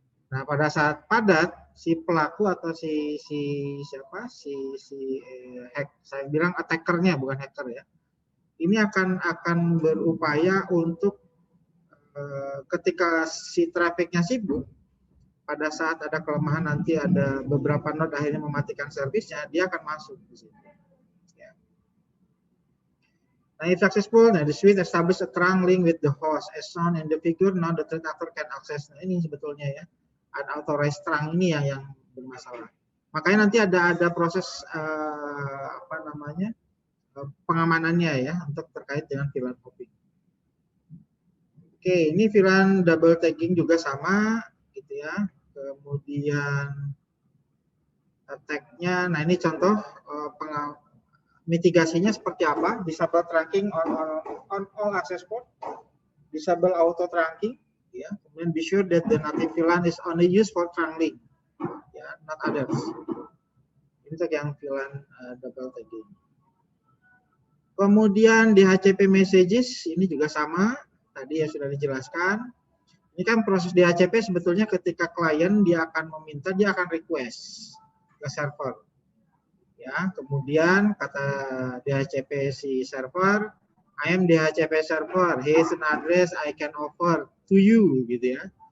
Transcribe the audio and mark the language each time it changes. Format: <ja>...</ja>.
<id>Nah, pada saat padat, si pelaku atau siapa hack, saya bilang attackernya bukan hacker ya. Ini akan berupaya untuk ketika si trafficnya sibuk, pada saat ada kelemahan nanti ada beberapa node akhirnya mematikan servisnya, dia akan masuk di situ. Ya.</id> <en>Nah, if successful, nah, the switch establish a trunk link with the host as shown in the figure. Now the threat actor can access.</en> <id>Nah, ini sebetulnya ya, unauthorized trunk ini yang bermasalah. Makanya nanti ada proses apa namanya pengamanannya ya untuk terkait dengan VLAN hopping. Oke, ini VLAN double tagging juga sama, gitu ya. Kemudian tag-nya, nah ini contoh mitigasinya seperti apa?</id> <en>Disable trunking on all access port, disable auto trunking, ya.</en> <id>Kemudian</id> <en>be sure that the native VLAN is only used for trunking, ya, not others.</en> <id>Ini untuk yang VLAN double tagging. Kemudian DHCP messages ini juga sama, tadi ya sudah dijelaskan. Ini kan proses DHCP sebetulnya ketika klien dia akan meminta, dia akan request ke server. Ya, kemudian kata</id> <en>DHCP si server, I am DHCP server, here's an address I can offer to you,</en> <id>gitu ya.</id>